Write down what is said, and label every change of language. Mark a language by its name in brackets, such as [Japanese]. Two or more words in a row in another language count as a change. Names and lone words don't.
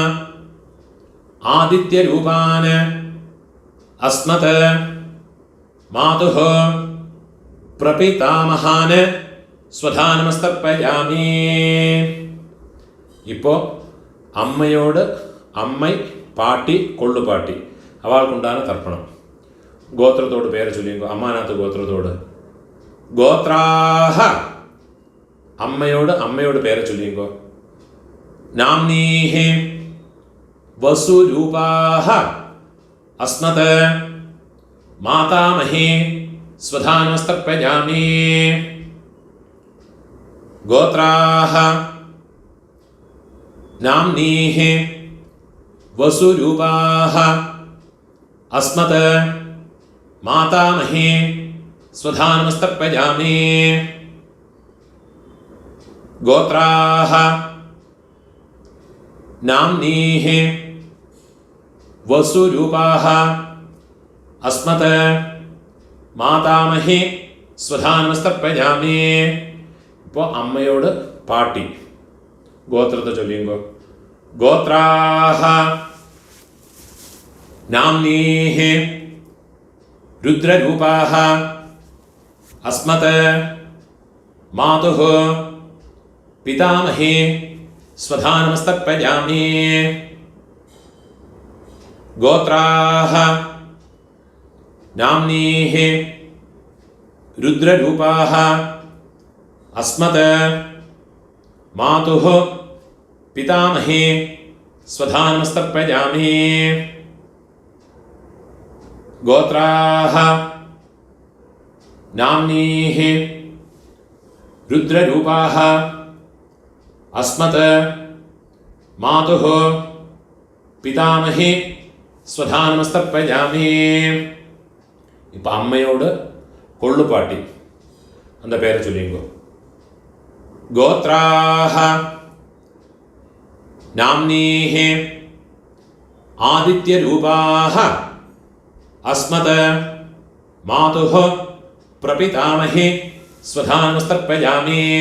[Sanskrit] आदित्यरूपान् अस्मत् मातुः प्रपितामहान् സ്വധാനമസ്തർപ്പയാമി. [Malayalam] ഇപ്പോൾ അമ്മയോട് അമ്മൈ പാട്ടി കൊള്ളുപാട്ടി അവൾക്കുണ്ടാണ് തർപ്പണം. ഗോത്രത്തോട് പേര് ചൊല്ലിയോ അമ്മാനകത്ത് ഗോത്രത്തോട് ഗോത്രാഹ അമ്മയോട് പേര് ചൊല്ലിയോ നാംനീഹി [Sanskrit] വസുരൂപാഹ അസ്മത് മാതാമഹി സ്വധാനമസ്തർപ്പയാമി गोत्राः नाम्नीः वसुरूपाः अस्मत् मातामही स्वधानमस्तर्पयामि गोत्राः नाम्नीः वसुरूपाः अस्मत् मातामही स्वधानमस्तर्पयामि. [Malayalam] ഇപ്പോൾ അമ്മയോട് പാട്ടി ഗോത്രത്തെ ചൊല്ലിയുമ്പോൾ [Sanskrit] ഗോത്രാഹ നാംനീഹ രുദ്രരൂപാഹ അസ്മത് മാതുഃ പിതാമഹി സ്വധാനമസ്തർപ്പയാമി ഗോത്രാഹ നാംനീഹ രുദ്രരൂപാഹ अस्मत् मातुः पितामही स्वधानमस्तर्पयामि गोत्राः नाम्नीः रुद्ररूपाः अस्मत् मातुः पितामही स्वधानमस्तर्पयामि. [Malayalam] ഇപ്പോൾ അമ്മയോട് കൊള്ളുപാട്ടി அந்த പേര് ചൊല്ലിയോ [Sanskrit] गोत्राः नाम्नीः आदित्यरूपाः अस्मत् मातुः प्रपितामही स्वधानमस्तर्पयामि